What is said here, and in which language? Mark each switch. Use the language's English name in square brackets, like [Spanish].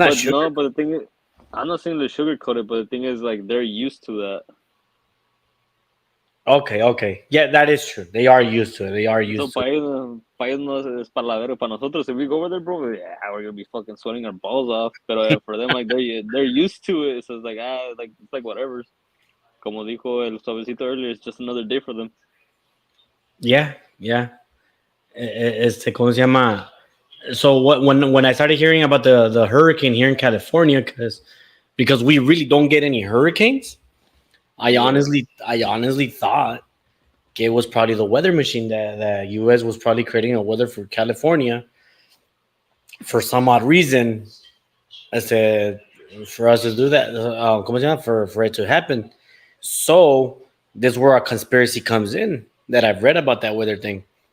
[English] No, but the thing is, I'm not saying to sugarcoat it, but the thing is, like, they're used to that. Okay. Yeah, that is true. They are used to it. [Spanish] So para ellos no es para la verga. Para nosotros, [English] if we go over there, bro, yeah, we're gonna be fucking sweating our balls off. But for them, like, they're used to it. So it's like, it's like whatever. [Spanish] Como dijo el suavecito [English] earlier, it's just another day for them. Yeah. [Spanish] ¿Cómo se llama? [English] So when I started hearing about the hurricane here in California, because we really don't get any hurricanes, I honestly thought it was probably the weather machine that the U.S. was probably creating a weather for California for some odd reason. I said for us to do that, [Spanish] ¿cómo se llama? [English] For it to happen. So this is where a conspiracy comes in that I've read about that weather thing.